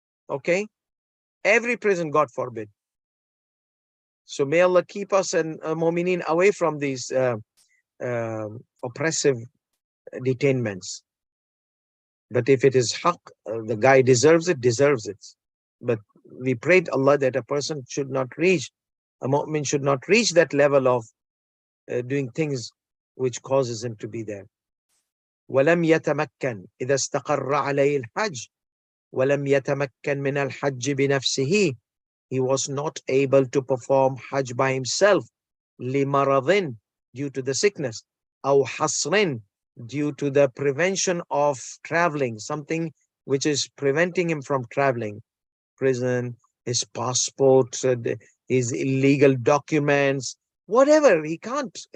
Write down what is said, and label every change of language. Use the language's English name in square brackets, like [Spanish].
[English] Okay, every prison, God forbid. So may Allah keep us and Mu'mineen away from these oppressive detainments. But if it is haqq, the guy deserves it, deserves it. But we prayed Allah that a person should not reach, a mu'min should not reach that level of doing things which causes him to be there. [Arabic] ولم يتمكن إذا استقر عليه الحج ولم يتمكن من الحج بنفسه. [English] He was not able to perform Hajj by himself. [Arabic] لمرض, [English] due to the sickness. [Arabic] أو حصر, [English] due to the prevention of traveling, something which is preventing him from traveling. Prison, his passport, his illegal documents, whatever. He can't.